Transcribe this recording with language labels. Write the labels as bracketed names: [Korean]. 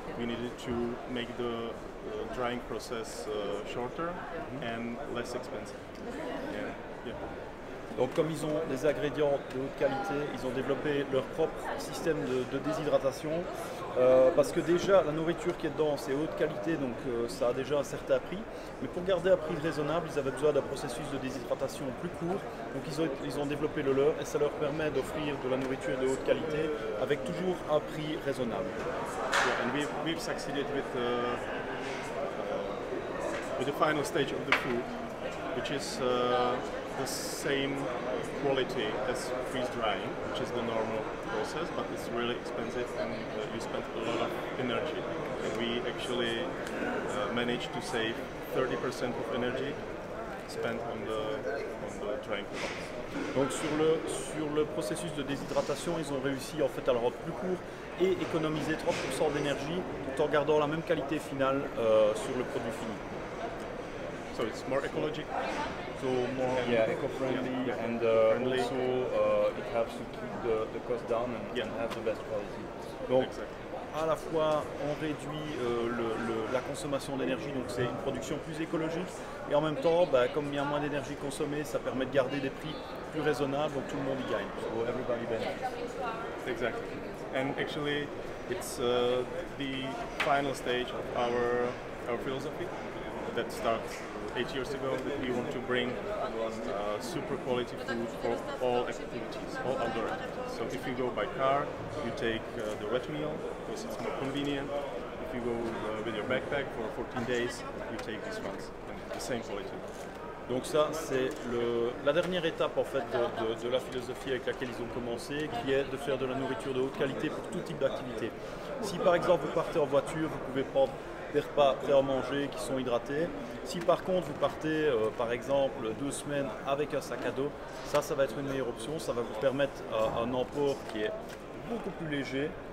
[English] We needed to make the drying process shorter and less expensive. Yeah. [French] Donc comme ils ont des ingrédients de haute qualité, ils ont développé leur propre système de déshydratation parce que déjà la nourriture qui est dedans c'est haute qualité, donc ça a déjà un certain prix, mais pour garder un prix raisonnable ils avaient besoin d'un processus de déshydratation plus court, donc ils ont développé le leur et ça leur permet d'offrir de la nourriture de haute qualité avec toujours un prix raisonnable. [English] Yeah, and we've succeeded with the final stage of the food, which is the same quality as freeze drying, which is the normal process, but it's really expensive and you spend a lot of energy. And we actually managed to save 30% of energy spent on the drying process. [French] Donc sur le processus de déshydratation, ils ont réussi en fait à le rendre plus court et économiser 30% d'énergie tout en gardant la même qualité finale sur le produit fini. [English] So it's more ecologic. So more eco-friendly and also it helps to keep the cost down and have the best quality. [French] Donc à la fois on réduit la consommation d'énergie, donc c'est une production plus écologique, et en même temps comme il y a moins d'énergie consommée, ça permet de garder des prix plus raisonnables, donc tout le monde y gagne. [English] So everybody benefits. Exactly. And actually it's the final stage of our philosophy that starts 8 years ago, that we want to bring super quality food for all activities, all outdoor activities. So if you go by car, you take the wet meal because it's more convenient. If you go with your backpack for 14 days, you take these ones, and the same quality. [French] Donc ça, c'est la dernière étape en fait de la philosophie avec laquelle ils ont commencé, qui est de faire de la nourriture de haute qualité pour tout type d'activité. Si par exemple vous partez en voiture, vous pouvez prendre des repas prêts à manger qui sont hydratés. Si par contre vous partez par exemple 2 semaines avec un sac à dos, ça va être une meilleure option, ça va vous permettre un emport qui est beaucoup plus léger.